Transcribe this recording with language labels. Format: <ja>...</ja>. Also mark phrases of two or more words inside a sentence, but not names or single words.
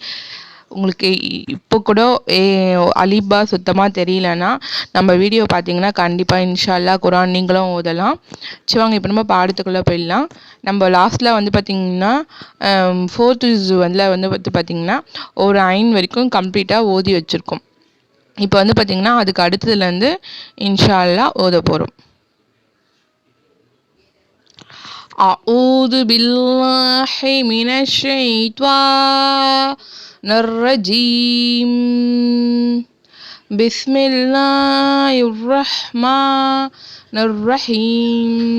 <ta>உங்களுக்கு இப்போ கூட அலிபா சுத்தமாக தெரியலன்னா நம்ம வீடியோ பார்த்தீங்கன்னா கண்டிப்பாக</ta> <ar>إن شاء الله</ar> <ta>குரான் நீங்களும் ஓதலாம். சரி வாங்க இப்போ நம்ம பாடத்துக்குள்ளே போயிடலாம். நம்ம லாஸ்ட்டில் வந்து பார்த்திங்கன்னா 4th வந்து பார்த்திங்கன்னா ஒரு 5 வரைக்கும் கம்ப்ளீட்டாக ஓதி வச்சுருக்கோம். இப்போ வந்து பார்த்திங்கன்னா அதுக்கு அடுத்ததுலேருந்து</ta> <ar>إن شاء الله</ar> <ta>ஓத போகிறோம்.</ta> <ar>أعوذ بالله من الشيطان الرجيم. بسم الله الرحمن الرحيم.</ar>